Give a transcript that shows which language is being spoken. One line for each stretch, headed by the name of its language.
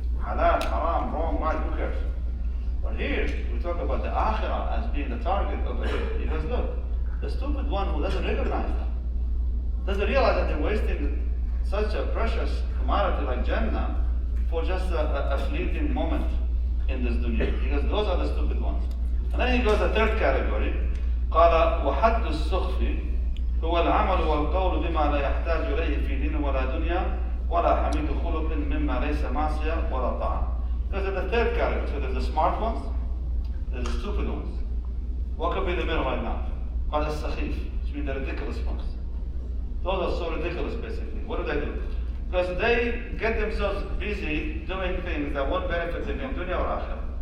English: Halal, haram, wrong, right, who cares? But here, we talk about the akhirah as being the target of it. He goes, look, the stupid one who doesn't recognize that, doesn't realize that they're wasting such a precious commodity like Jannah for just a fleeting moment in this dunya. He goes, those are the stupid ones. And then he goes the third category,
Arabic: قال وحد السخف هو العمل والقول بما لا يحتاج إليه في دين ولا دنيا ولا حميد خلق مما ليس معصية ولا طاعة.
English: Because in the third category, so there's the smart ones, there's the stupid ones. What could be the middle right now?
Arabic: قال السخيف,
English: which means the ridiculous ones. Those are so ridiculous, basically. What do? Because they get themselves busy doing things that won't benefit them in dunya or akhirah.